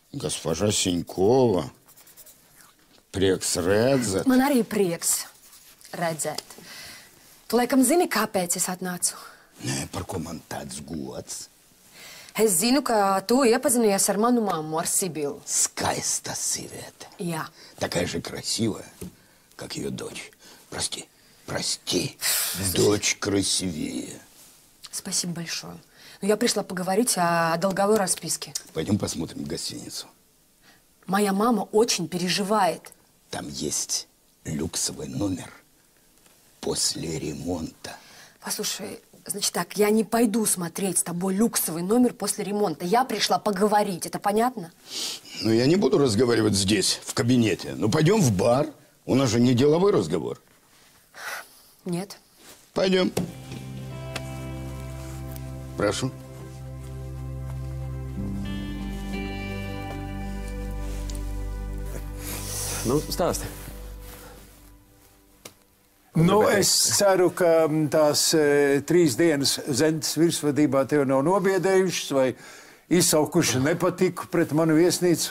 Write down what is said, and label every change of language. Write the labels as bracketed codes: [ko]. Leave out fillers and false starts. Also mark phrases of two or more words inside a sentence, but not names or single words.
[ru] Госпожа Синькова. [lv] Prieks redzēt. Man arī prieks redzēt. Tu laikam zini, kāpēc es atnācu? Nē, par ko man tāds gods? Es zinu, ka tu iepazinies ar manu mammu, ar Sibilu. Skaista sieviete. Jā. [ru] Такая же красивая, как ее дочь. Прости, прости. Дочь красивее. Спасибо большое. Но я пришла поговорить о долговой расписке. Пойдем посмотрим гостиницу. Моя мама очень переживает. Там есть люксовый номер после ремонта. Послушай, значит так, я не пойду смотреть с тобой люксовый номер после ремонта. Я пришла поговорить, это понятно? Ну, я не буду разговаривать здесь, в кабинете. Ну, пойдем в бар. У нас же не деловой разговор. Нет. Пойдем. Прошу. [lv] Nu, stāsti. Nu, es ceru, ka tās 3 dienas Zentas virsvadībā tev nav nobiedējušas vai izsaukuši nepatiku pret manu viesnīcu.